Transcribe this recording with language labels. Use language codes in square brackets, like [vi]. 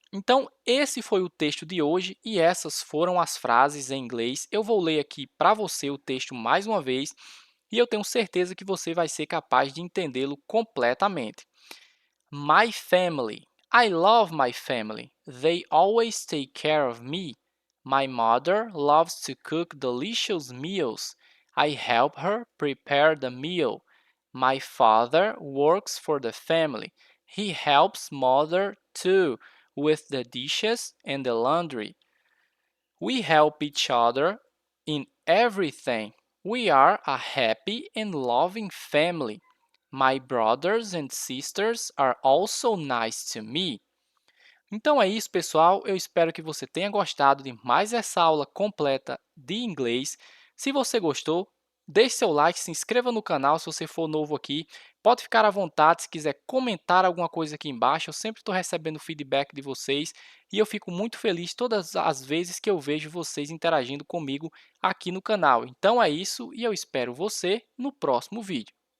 [pt] Então, esse foi o texto de hoje e essas foram as frases em inglês. Eu vou ler aqui para você o texto mais uma vez e eu tenho certeza que você vai ser capaz de entendê-lo completamente. [en] My family. I love my family. They always take care of me. My mother loves to cook delicious meals. I help her prepare the meal. My father works for the family. He helps mother too with the dishes and the laundry. We help each other in everything. We are a happy and loving family. My brothers and sisters are also nice to me. [pt] Então é isso, pessoal. Eu espero que você tenha gostado de mais essa aula completa de inglês. Se você gostou, deixe seu like, se inscreva no canal se você for novo aqui. Pode ficar à vontade se quiser comentar alguma coisa aqui embaixo. Eu sempre estou recebendo feedback de vocês e eu fico muito feliz todas as vezes que eu vejo vocês interagindo comigo aqui no canal. Então é isso e eu espero você no próximo vídeo.